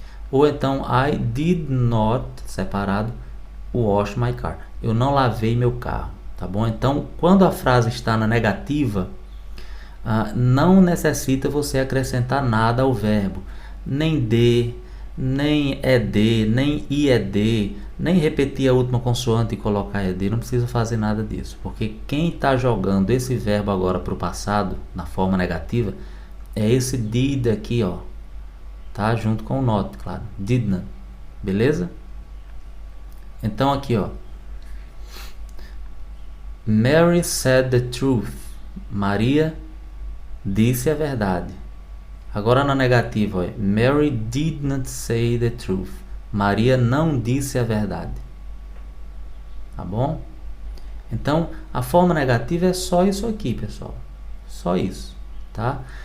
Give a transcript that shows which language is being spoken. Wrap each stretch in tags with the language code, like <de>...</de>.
<pt>Ou então</pt> <en>I did not,</en> <pt>separado,</pt> <en>wash my car.</en> <pt>Eu não lavei meu carro, tá bom? Então, quando a frase está na negativa, não necessita você acrescentar nada ao verbo. Nem de, nem ed, nem ied, nem repetir a última consoante e colocar ed. Não precisa fazer nada disso. Porque quem está jogando esse verbo agora para o passado, na forma negativa, é esse did aqui, ó. Tá? Junto com o not, claro. Didn't. Beleza? Então aqui, ó.</pt> <en>Mary said the truth.</en> <pt>Maria disse a verdade. Agora na negativa, ó.</pt> <en>Mary did not say the truth.</en> <pt>Maria não disse a verdade. Tá bom? Então, a forma negativa é só isso aqui, pessoal. Só isso, tá?</pt>